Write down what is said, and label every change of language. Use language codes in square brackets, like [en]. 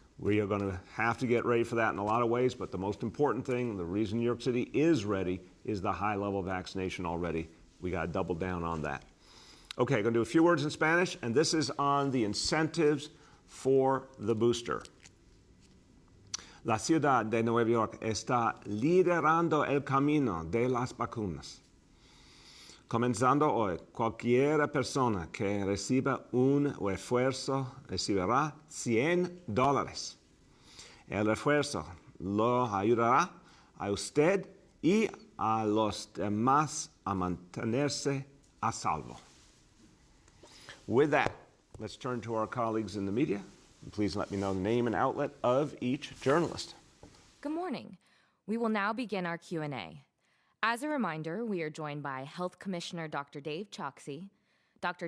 [en] We are going to have to get ready for that in a lot of ways, but the most important thing, the reason New York City is ready, is the high level of vaccination already. We got to double down on that. Okay, going to do a few words in Spanish, and this is on the incentives for the booster. [es] La ciudad de Nueva York está liderando el camino de las vacunas. Comenzando hoy, cualquier persona que reciba un refuerzo recibirá $100. El refuerzo lo ayudará a usted y a los demás a mantenerse a salvo. [en] With that, let's turn to our colleagues in the media. Please let me know the name and outlet of each journalist. Good morning. We will now begin our Q&A. As a reminder, we are joined by Health Commissioner Dr. Dave Chokshi, Dr.